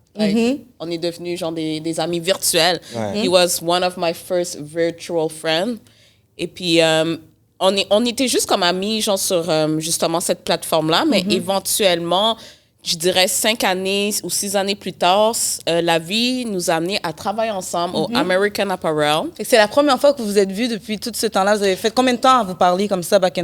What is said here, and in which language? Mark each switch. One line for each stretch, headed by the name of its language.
French: Like, on est devenus genre des amis virtuels. Ouais.
English: He was one of my first virtual friends.
French: Et puis, on était juste comme amis, genre sur justement cette plateforme-là, mais éventuellement, je dirais 5 années ou 6 années plus tard, la vie nous a amenés à travailler ensemble au American Apparel. Et c'est la première fois que vous vous êtes vus depuis tout ce temps-là. Vous avez fait combien de temps à vous parler comme ça,
English: back and